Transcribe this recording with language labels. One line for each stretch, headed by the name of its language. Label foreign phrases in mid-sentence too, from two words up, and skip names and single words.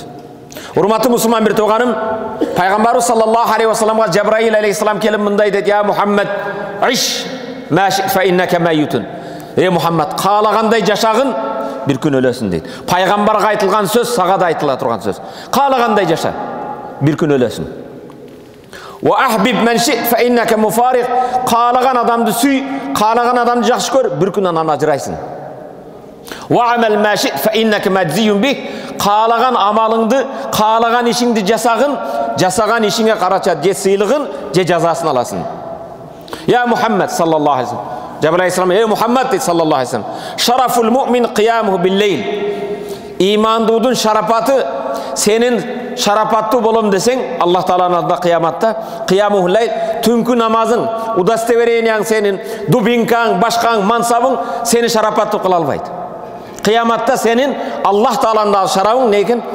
Kyrgyz: Урматтуу мусулман бир тууганым, пайгамбарыбыз
Arabic: صلى الله عليه وسلم
Kyrgyz: Жабраил алейхиссалам келип мындай дейт:
Arabic: "يا محمد، عش ما شئت فإنك ميت".
Kyrgyz: "Ey Мухаммад, каалагандай жашагын, бир күн өлөсүн" дейт. Пайгамбарга айтылган сөз сага да айтыла турган сөз. Каалагандай жаша, бир күн өлөсүн.
Arabic: "وأحبب من شئت فإنك مفارقه",
Kyrgyz: каалаган адамды сүй, каалаган адамды жакшы көр, бир күн анан ажырайсың.
Arabic: "واعمل ما شئت فإنك مجزي به",
Kyrgyz: каалаган амалыңды, каалаган ишиңди жасагын, жасаган ишиңе карача же сыйлыгын, же жазасын аласың.
Arabic: "يا محمد صلى الله عليه وسلم",
Kyrgyz: Жабраил алейхиссалам: "Ey Мухаммад" дейт
Arabic: صلى الله عليه وسلم, "شرف المؤمن قيامه بالليل",
Kyrgyz: имандуудун шарапаты, сенин шарапаттуу болом десең, Аллах Тааланын алдында кыяматта,
Arabic: قيامه ليل,
Kyrgyz: түнкү намазың, удостоверениең сенин, дубинкаң, башкаң, мансабың сени шарапаттуу кыла албайт. Кыяматта сенин Аллах Тааланын шарабың не экен?